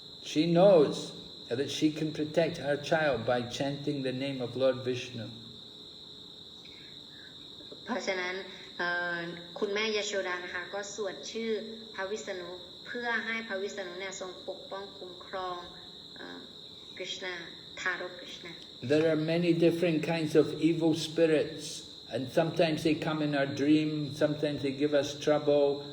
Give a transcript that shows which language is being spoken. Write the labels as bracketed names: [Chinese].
[English] She knows that she can protect her child by chanting the name of Lord Vishnu. [Thai] เพราะฉะนั้นคุณแม่ยโชดานะคะก็สวดชื่อพระวิษณุเพื่อให้พระวิษณุเนี่ยทรงปกป้องคุ้มครองกฤษณาทารกกฤษณา [English] There are many different kinds of evil spirits, and sometimes they come in our dream, sometimes they give us trouble.